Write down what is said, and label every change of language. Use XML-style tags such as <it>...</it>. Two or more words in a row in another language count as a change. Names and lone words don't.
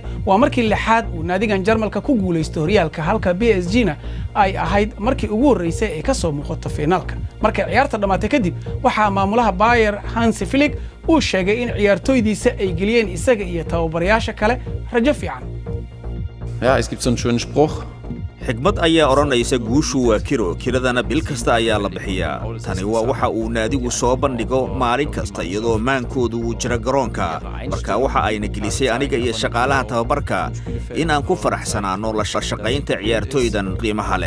<so>waa markii lixaad uu naadigan Jarmalka ku guuleysto horyaalka halka PSG-na ay ahayd markii ugu horeysay ee ka soo muuqato finaalka. markay ciyaarta dhamaatay kadib waxaa maamulaha Bayern Hansi Flick uu sheegay in ciyaartooydiisa ay geliyeen isaga iyo tababarayaasha kale rajo fiican.</so> <de>Ja, es gibt so einen schönen Spruch.</de> <so>xigmad ayaa odhanaysa guushu waa kiradana bil kasta ayaa la bixiyaa. tani waa waxa uu naadigu soo bandhigo maalin kasta iyadoo maankoodu uu jiro garoonka. marka waxa ayna gelisay aniga iyo shaqaalaha tababarka in aan ku faraxsanaano la shaqaynta ciyaartooydan qiimaha leh.</so>